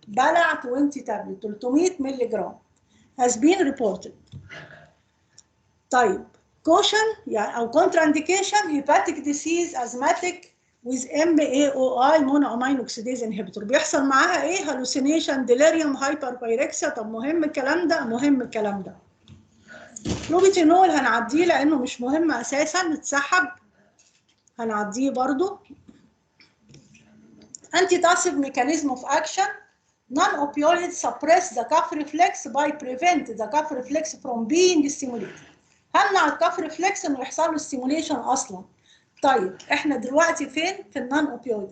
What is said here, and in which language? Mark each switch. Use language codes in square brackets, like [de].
[en] بلع 20 tablet 300 مللي جرام has been reported. طيب caution [ar] يعني أو [en] contraindication hepatic disease asthmatic with MAOI monoamine oxidase inhibitor. [ar] بيحصل معاها ايه؟ [en] hallucination delirium hyperpyrexia. [ar] طب مهم الكلام ده؟ مهم الكلام ده. كلوبيتينول هنعديه لأنه مش مهم أساسا، اتسحب هنعديه برضو. [en] Antitussive mechanism of action. Non-opioids suppress the cough reflex by prevent the cough reflex from being stimulated. [ar] همنع الكاف ريفلكس انه يحصل له ستيموليشن اصلا. طيب احنا دلوقتي فين؟ في النون اوبيويد.